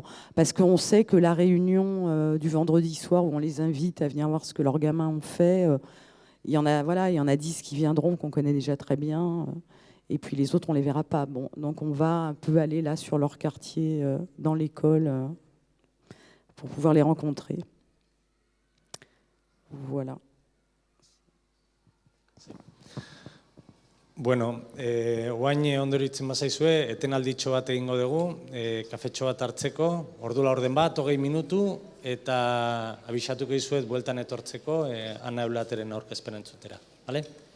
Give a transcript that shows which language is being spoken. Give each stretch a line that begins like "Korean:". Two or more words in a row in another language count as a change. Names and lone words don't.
French: Parce qu'on sait que la réunion du vendredi soir, où on les invite à venir voir ce que leurs gamins ont fait, il y en a 10 qui viendront, qu'on connaît déjà très bien, et puis les autres, on ne les verra pas. Bon, donc on va un peu aller là sur leur quartier, dans l'école, pour pouvoir les rencontrer. Voilà.
Basque: Bueno, oain ondoritzen bazaizue, etenalditxo bat egingo dugu, kafetxo bat hartzeko, ordu laurden bat, 20 minutu, eta abisatuko dizuet bueltan etortzeko Ana Eulateren aurkezpena entzutera.